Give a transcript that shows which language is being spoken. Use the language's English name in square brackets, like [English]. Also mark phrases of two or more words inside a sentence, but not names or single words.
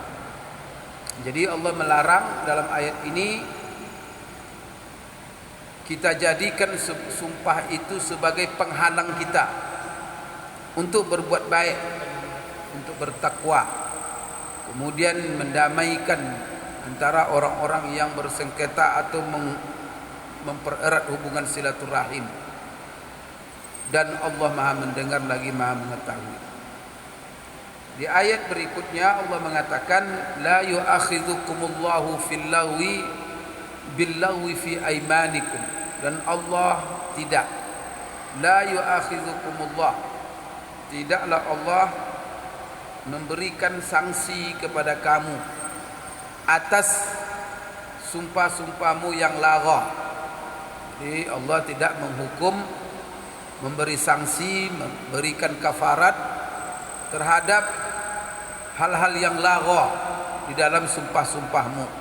[Indonesian] Jadi Allah melarang dalam ayat ini kita jadikan sumpah itu sebagai penghalang kita untuk berbuat baik, untuk bertakwa, kemudian mendamaikan antara orang-orang yang bersengketa atau mempererat hubungan silaturahim. Dan Allah Maha mendengar lagi Maha mengetahui. Di ayat berikutnya Allah mengatakan, [Arabic] لا يؤاخذكم الله باللغو في أيمانكم. [Indonesian] Dan Allah tidak, [Arabic] لا يؤاخذكم الله, [Indonesian] tidaklah Allah memberikan sanksi kepada kamu atas sumpah-sumpahmu yang lagha. Jadi Allah tidak menghukum, memberi sanksi, memberikan kafarat terhadap hal-hal yang lagha di dalam sumpah-sumpahmu.